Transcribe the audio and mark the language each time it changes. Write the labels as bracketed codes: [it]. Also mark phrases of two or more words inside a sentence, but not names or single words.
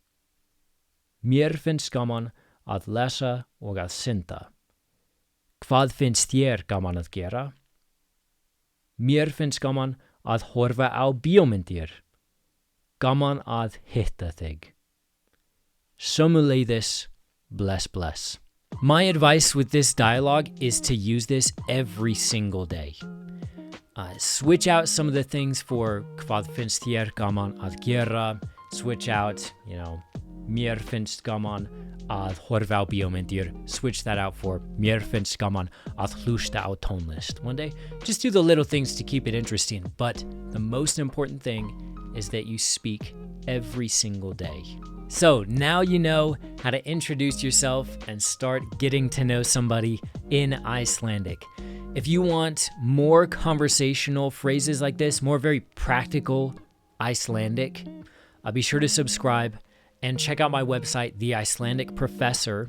[is] Mér finnst gaman að lesa og að synda. Hvað finnst þér gaman að gera? Mér finnst gaman að horfa á bíómyndir. Gaman að hitta þig. Sömuleiðis, bless, bless. [en] My advice with this dialogue is to use this every single day. Switch out some of the things for [is] hvað finnst þér gaman að gera. [en] Switch out, [is] mér finnst gaman að horfa á bíómyndir. [en] Switch that out for [is] mér finnst gaman að hlusta á tónlist. [en] One day, just do the little things to keep it interesting. But the most important thing is that you speak every single day. So now you know how to introduce yourself and start getting to know somebody in Icelandic. If you want more conversational phrases like this, more very practical Icelandic, be sure to subscribe and check out my website, The Icelandic Professor.